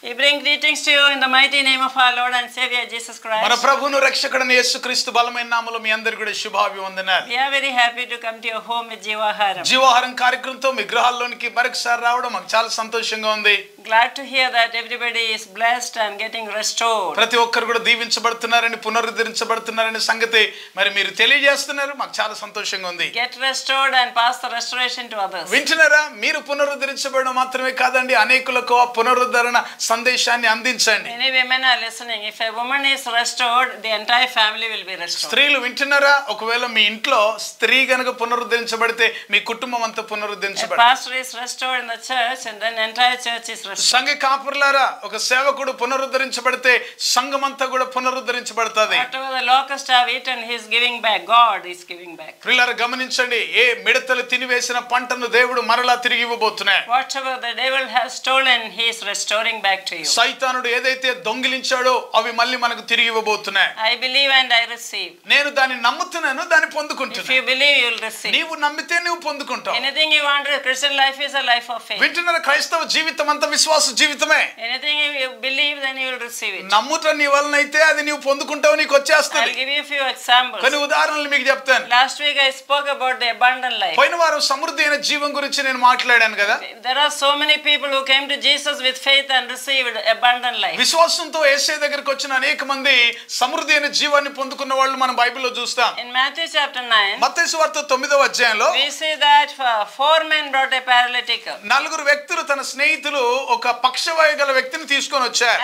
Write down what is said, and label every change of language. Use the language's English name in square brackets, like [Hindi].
[English] We bring greetings to you in the mighty name of our Lord and Savior Jesus Christ. [Telugu] మన ప్రభువును రక్షకుడైన యేసుక్రీస్తు బలమైన నామములో మీ అందరికీ కూడా శుభాభివందనాలు. [English] We are very happy to come to your home with Jeevaharam. [Telugu] జీవాహారం కార్యక్రమంతో మీ గృహాల్లోనికి మరొకసారి రావడం మాకు చాలా సంతోషంగా ఉంది. [English] Glad to hear that everybody is blessed and getting restored. [Telugu] ప్రతి ఒక్కరు కూడా దీవించబడుతున్నారని పునరుద్ధరించబడుతున్నారనే సంగతి మరి మీరు తెలియజేస్తున్నారు, మాకు చాలా సంతోషంగా ఉంది. [English] Get restored and pass the restoration to others. [Telugu] వింటున్నారా? మీరు పునరుద్ధరించబడడం మాత్రమే కాదండి, అనేకులకు ఆ పునరుద్ధరణ సందేశాన్ని అందించండి. [English] Many women are listening. If a woman is restored, the entire family will be restored. [Telugu] స్త్రీలు వింటున్నారా? ఒకవేళ మీ ఇంట్లో స్త్రీ గనుక పునరుద్ధరించబడితే మీ కుటుంబం అంతా పునరుద్ధరించబడుతుంది. [English] A pastor is restored in the church and then entire church is restored. [Telugu] సంఘ కాపురులారా, ఒక సేవకుడు పునరుద్ధరించబడితే సంఘం అంతా కూడా పునరుద్ధరించబడుతుంది. [English] Whatever the locusts have eaten, he is giving back. God is giving back. [Telugu] ప్రియులారా గమనించండి, ఏ మిడతలు తినివేసిన పంటను దేవుడు మరలా తిరిగి ఇవ్వబోతున్నాడు. [English] Whatever the devil has stolen, he is restoring back to you. [Telugu] సైతానుడు ఏదైతే దొంగిలించాడో అవి మళ్ళీ మనకు తిరిగి ఇవ్వబోతున్నాడు. [English] I believe and I receive. [Telugu] నేను దాన్ని నమ్ముతున్నాను, దాన్ని పొందుకుంటున్నాను. [English] If you believe, you will receive. [Telugu] నీవు నమ్మితే నువ్వు పొందుకుంటావు. [English] Anything you want, Christian life is a life of faith. [Telugu] వింటున్న క్రైస్తవ జీవితం అంతా విశ్వాస జీవితమే. [English] Anything you believe, then you will receive it. [Telugu] నమ్ముట నీ వలనైతే అది నీవు పొందుకుంటావు, నీకు వచ్చేస్తుంది. [English] I'll give you a few examples. [Telugu] కొన్ని ఉదాహరణలు మీకు చెప్తాను. [English] Last week I spoke about the abundant life. [Telugu] పోయిన వారం సమృద్ధి అయిన జీవం గురించి నేను మాట్లాడాను కదా. [English] There are so many people who came to Jesus with faith and received abundant life. [Telugu] విశ్వాసంతో యేసయ్య దగ్గరికి వచ్చిన అనేక మంది సమృద్ధి అయిన జీవాన్ని పొందుకున్న వాళ్ళు మనం బైబిల్లో చూస్తాం. [English] In Matthew chapter 9, [Telugu] మత్తయి సువార్త 9వ అధ్యాయంలో [English] we see that four men brought a paralytic. [Telugu] నలుగురు వ్యక్తులు తన స్నేహితులు ఒక పక్షవాయు గల వ్యక్తిని తీసుకొని వచ్చారు.